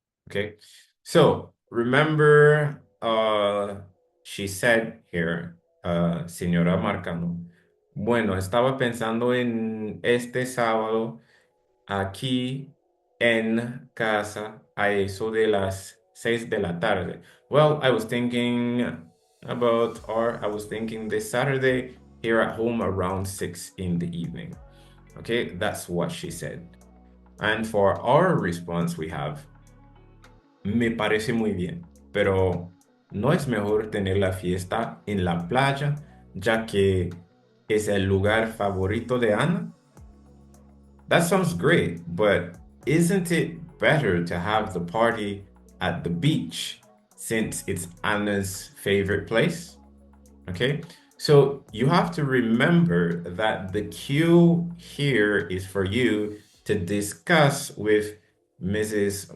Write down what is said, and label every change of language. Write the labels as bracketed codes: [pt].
[en] Okay, so remember, she said here, [es] señora Marcano, bueno, estaba pensando en este sábado aquí en casa a eso de las 6 de la tarde. [en] Well, I was thinking I was thinking this Saturday here at home around 6 in the evening. Okay, that's what she said. And for our response, we have, [es] me parece muy bien, pero ¿no es mejor tener la fiesta en la playa, ya que es el lugar favorito de Ana? [en] That sounds great, but isn't it better to have the party at the beach since it's Anna's favorite place? Okay, so you have to remember that the cue here is for you to discuss with Mrs.